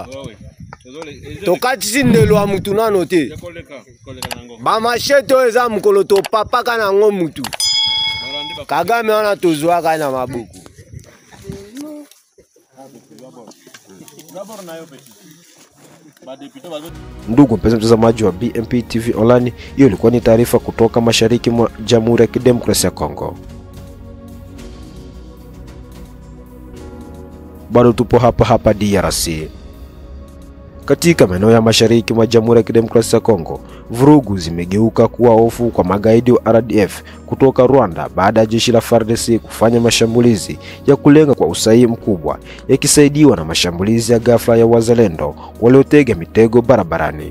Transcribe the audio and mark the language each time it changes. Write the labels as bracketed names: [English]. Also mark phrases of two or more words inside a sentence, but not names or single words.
[Lingala] Tokatisi ndelo ya mutu nano te. koleka nango Ba machete oyo eza mukolo topapaka nango mutu. Kagame wana tozwaka na maboko. d'abord na yo petit ba député bazo [Swahili] Ndugu mpenzi mtazamaji wa BMP TV Online, hiyo ilikuwa ni taarifa kutoka mashariki mwa Jamhuri ya Kidemokrasia ya Kongo. Bado tupo hapa DRC. Katika maeneo ya mashariki mwa Jamhuri ya Kidemokrasia ya Kongo, vurugu zimegeuka kuwa hofu kwa magaidi wa RDF kutoka Rwanda baada ya jeshi la FARDC kufanya mashambulizi ya kulenga kwa usahihi mkubwa, yakisaidiwa na mashambulizi ya ghafla ya wazalendo waliotega mitego barabarani.